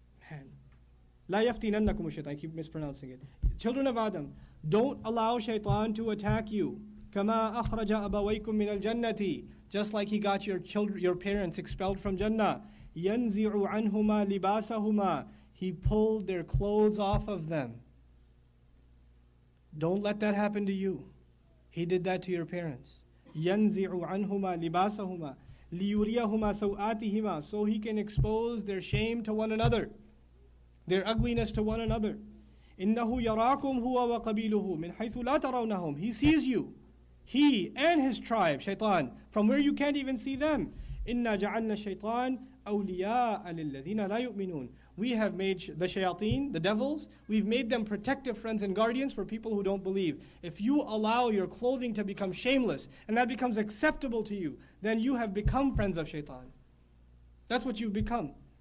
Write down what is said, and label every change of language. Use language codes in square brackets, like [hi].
[ar] Man, لا يفتننكم الشيطان. [en] I keep mispronouncing it. Children of Adam, don't allow shaitan to attack you. [ar] كما أخرج أبويكم من الجنة. [en] Just like he got your parents expelled from Jannah. [ar] ينزع عنهما لباسهما. [en] He pulled their clothes off of them. Don't let that happen to you. He did that to your parents. [ar] ينزع عنهما لباسهما ليريهما سوآتهما. [en] So he can expose their shame to one another, their ugliness to one another. [ar] إنه يراكم هو وقبيله من حيث لا ترونهم. [en] He sees you. He and his tribe, shaitan, from where you can't even see them. [ar] إِنَّا جَعَلْنَا الشَّيْطَانَ أَوْلِيَاءَ لِلَّذِينَ لَا يُؤْمِنُونَ. [en] We have made the shayateen, the devils, we've made them protective friends and guardians for people who don't believe. If you allow your clothing to become shameless, and that becomes acceptable to you, then you have become friends of shaitan. That's what you've become.